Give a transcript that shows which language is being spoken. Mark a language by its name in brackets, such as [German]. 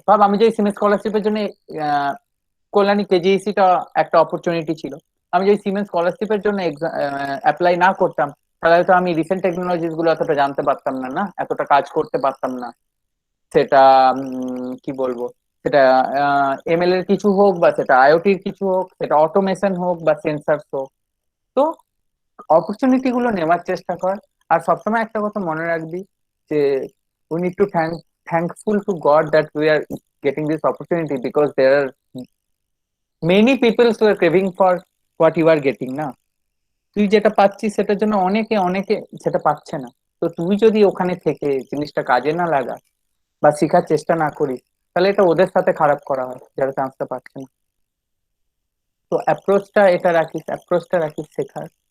[Bangla] ভাব আমি যে সিমেন্ট স্কলারশিপের জন্য আহ, কল্যাণী কেজিএসি টা একটা অপরচুনিটি ছিল, আমি যদি সিমেন্ট স্কলারশিপের জন্য অ্যাপ্লাই না করতাম, তাহলে হয়তো আমি রিসেন্ট টেকনোলজিস গুলো এতটা জানতে পারতাম না, না এতটা কাজ করতে পারতাম না। সেটা কি বলবো, সেটা এমএল এর কিছু হোক বা সেটা আইওটির কিছু হোক, সেটা অটোমেশন হোক বা সেন্সার হোক। তো অপরচুনিটি গুলো নেওয়ার চেষ্টা কর। আর সবসময় একটা কথা মনে রাখবি যে [English] we need to thankful to God that we are getting this opportunity, because there are many people who are craving for what you are getting না। [Bangla] তুই যেটা পাচ্ছিস সেটার জন্য অনেকে অনেকে সেটা পাচ্ছে না। তো তুই যদি ওখানে থেকে জিনিসটা কাজে না লাগা বা শেখার চেষ্টা না করিস, তাহলে এটা ওদের সাথে খারাপ করা হয় যারা চান্সটা পাচ্ছে না। তো অ্যাপ্রোচটা রাখিস শেখার।